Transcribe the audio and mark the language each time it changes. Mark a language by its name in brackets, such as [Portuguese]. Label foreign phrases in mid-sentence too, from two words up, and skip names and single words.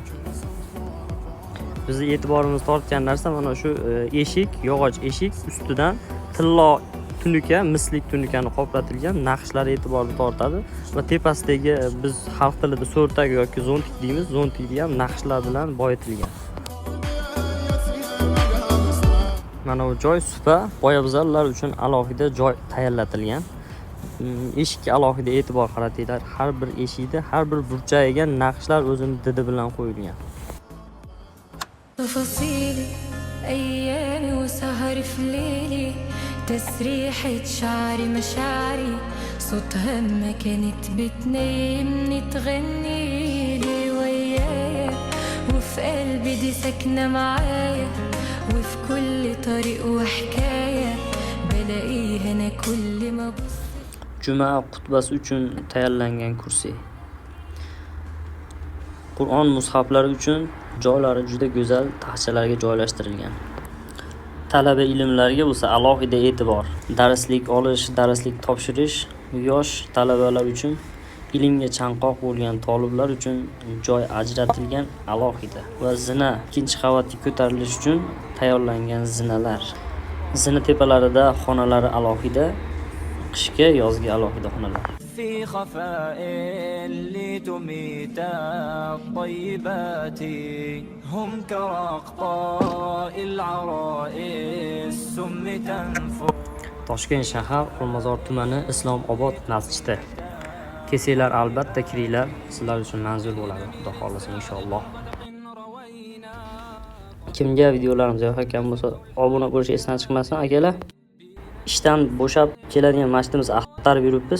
[Uzbek] Bizni e'tiborimizni tortgan narsa mana shu eshik, yog'och eshik ustidan tillo tunuka, mislik tunukani qoplatilgan naqshlar e'tiborni tortadi va tepasidagi biz xalq tilida so'rtak yoki zontik deymiz, zontikni ham naqshlar bilan boyitilgan. Mana bu joy supa, poyabzallar uchun alohida joy tayyorlatilgan. Eshikka alohida e'tibor qaratinglar. Har bir eshikda, har bir burchagiga naqshlar o'zining didi bilan qo'yilgan. [Arabic] تسريحة شعري مشاعري صوتها ما كانت بتنامني تغني لي ويايا وفي قلبي دي ساكنة معايا وفي كل طريق وحكاية بلاقيها أنا كل ما بص. [Uzbek] Juma xutbasi uchun tayyorlangan kursi. Qur'on mushaflari uchun joylari juda go'zal taxchalarga joylashtirilgan. Talaba ilmlarga bo'lsa alohida e'tibor. Darslik olish, darslik topshirish yosh talabalar uchun, ilmga chanqoq bo'lgan talablar uchun joy ajratilgan alohida. Va zina ikkinchi qavatga ko'tarilish uchun tayyorlangan zinalar. Zina tepalarida xonalari alohida, qishga yozgi alohida xonalar. [Arabic] في خفاء لتميت الطيبات هم كرقطاء العراء السم تنفر. [Uzbek] Toshkent shahar Olmazor tumani Islom Obod masjidi. Kesinglar, albatta kiringlar, sizlar uchun manzur bo'ladi, xudo xolasa inshaalloh. Kimga videolarimiz yoqgan bo'lsa, obuna bo'lishni esdan chiqmasin akalar. Ishdan bo'shab keladigan masjidimiz axtarib yuribmiz.